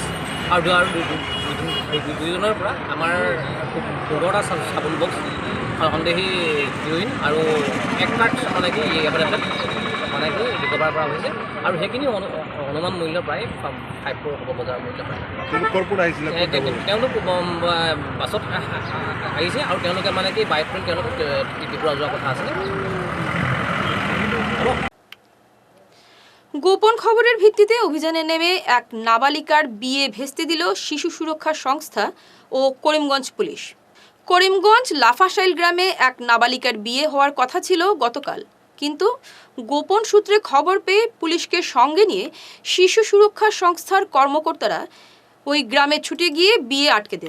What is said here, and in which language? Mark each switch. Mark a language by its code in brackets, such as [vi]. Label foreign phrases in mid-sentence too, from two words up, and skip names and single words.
[as] আৰু দুইজনৰ পৰা আমাৰ 15টা চাবোন বক্স, সন্দেহী হিৰ'ইন আৰু 1 ট্ৰাক মানে কি মানে কি ৰিকভাৰ কৰা হৈছে। আৰু সেইখিনি অনুমান মূল্য প্ৰায় 5 crore হ'ব, বজাৰ মূল্য প্ৰায়। তেওঁলোক বাছত আহিছে, আৰু তেওঁলোকে মানে কি বাইক লৈ তেওঁলোক ত্ৰিপুৰা যোৱাৰ কথা আছিলে। [bn] গোপন খবরের ভিত্তিতে অভিযানে নেমে এক নাবালিকার বিয়ে ভেস্তে দিল শিশু সুরক্ষা সংস্থা ও করিমগঞ্জ পুলিশ। করিমগঞ্জ লাফাশাইল গ্রামে এক নাবালিকার বিয়ে হওয়ার কথা ছিল গতকাল, কিন্তু গোপন সূত্রে খবর পেয়ে পুলিশকে সঙ্গে নিয়ে শিশু সুরক্ষা সংস্থার কর্মকর্তারা ওই গ্রামে ছুটে গিয়ে বিয়ে আটকে দেন।